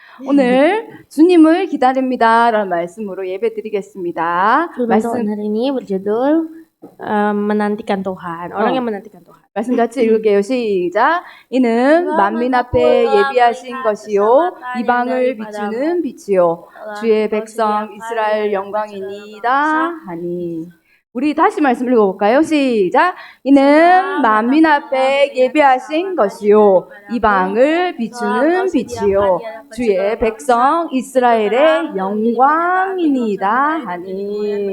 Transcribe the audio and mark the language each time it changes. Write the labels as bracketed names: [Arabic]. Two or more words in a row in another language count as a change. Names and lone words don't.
[Korean] 오늘 주님을 기다립니다라는 말씀으로 예배 드리겠습니다. [Indonesian] Firman Tuhan hari ini berjudul menantikan Tuhan. Orang yang menantikan Tuhan. [Korean] 말씀 같이 읽을게요. 시작. 이는 만민 앞에 예비하신 것이요 이방을 비추는 빛이요 주의 백성 이스라엘 영광이니이다 하니. 우리 다시 말씀 읽어볼까요? 시작. 이는 만민 앞에 예비하신 것이요 이방을 비추는 빛이요 주의 백성 이스라엘의 영광이니이다 하니.